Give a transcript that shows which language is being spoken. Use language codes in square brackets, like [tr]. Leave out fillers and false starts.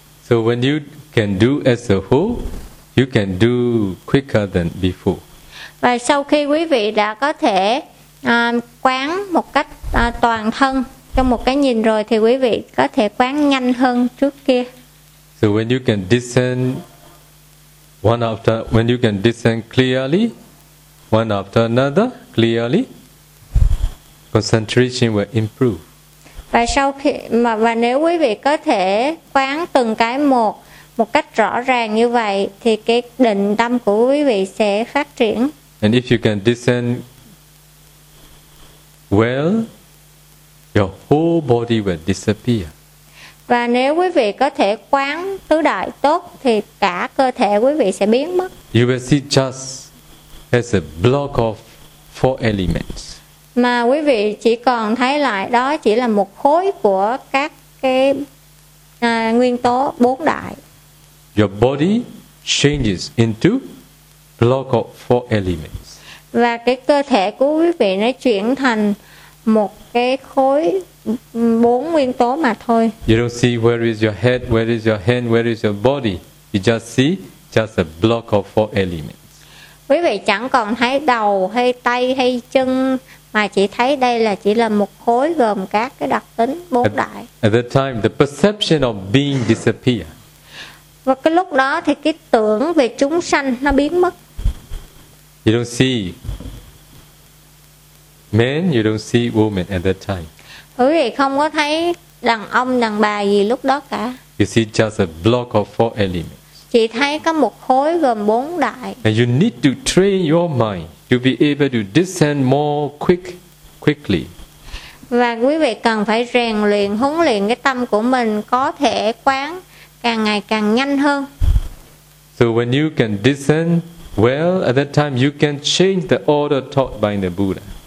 [en] So when you can do as a whole, you can do quicker than before. [vi] Và sau khi quý vị đã có thể quán một cách toàn thân trong một cái nhìn rồi thì quý vị có thể quán nhanh hơn trước kia. [en] So when you can discern one after, when you can discern clearly, one after another, clearly, concentration will improve. [vi] Và sau khi mà và nếu quý vị có thể quán từng cái một một cách rõ ràng như vậy thì cái định tâm của quý vị sẽ phát triển. [en] And if you can discern well, your whole body will disappear. [vi] Và nếu quý vị có thể quán tứ đại tốt thì cả cơ thể quý vị sẽ biến mất. [en] You will see just as a block of four elements. [vi] Mà quý vị chỉ còn thấy lại đó chỉ là một khối của các cái nguyên tố bốn đại. [en] Your body changes into block of four elements. [vi] Và cái cơ thể của quý vị nó chuyển thành một cái khối bốn nguyên tố mà thôi. [en] You don't see where is your head, where is your hand, where is your body. You just see just a block of four elements. [vi] Quý vị chẳng còn thấy đầu hay tay hay chân mà chỉ thấy đây là chỉ là một khối gồm các cái đặc tính bốn đại. [en] At that time, the perception of being disappear. [vi] Và cái lúc đó thì cái tưởng về chúng sanh nó biến mất. [en] You don't see men, you don't see women at that time. [vi] Quý vị không có thấy đàn ông, đàn bà gì lúc đó cả. [en] You see just a block of four elements. [vi] Chỉ thấy có một khối gồm bốn đại. [en] And you need to train your mind to be able to discern more quickly. [vi] Và quý vị cần phải rèn luyện, huấn luyện cái tâm của mình có thể quán càng ngày càng nhanh hơn. [en] So when you can discern well, at that time you can change the order taught by the Buddha.